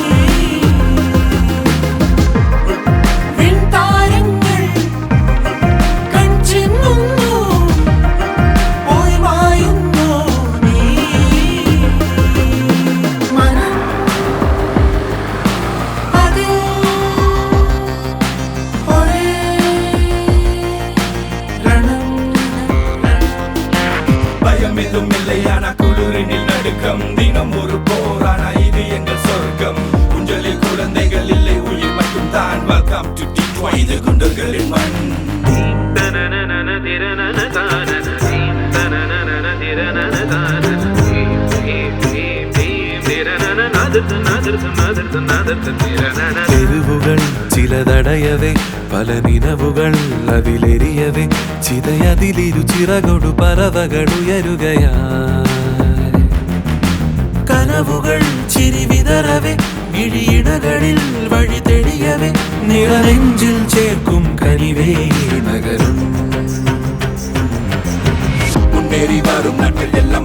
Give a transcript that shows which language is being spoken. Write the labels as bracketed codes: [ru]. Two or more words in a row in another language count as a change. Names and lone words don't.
[ml] വിൺതാരങ്ങൾ കൺചിമ്മുന്നു, പോയി മായുന്നു നീ. മനം അതിൽ ഒരേ രണം. [ta] பயம் எதுவும் இல்லையான குளிரினில் நடுக்கம். தினம் ஒரு போரான இது எங்கள் சொர்க்கம். குஞ்சலில் குழந்தைகள் இல்லை, உயிர் மட்டும் தான். [en] welcome to [ta] Detroit, இது குண்டர்களின் மண். [ml] തെരുവുകൾ ചിലതടയവേ, പല നിലവുകൾ അതിലെരിയവേ. ചിതയതിലിരു ചിറകൊടു പറവകളുയരുകയായി. കനവുകൾ ചിരി വിതറവേ, മിഴിയിടകളിൽ വഴി തെളിയവേ. നിറനെഞ്ചിൽ ചേർക്കും കനിവേ നഗരം. [ta] முன்னேறி வரும் நாட்கள்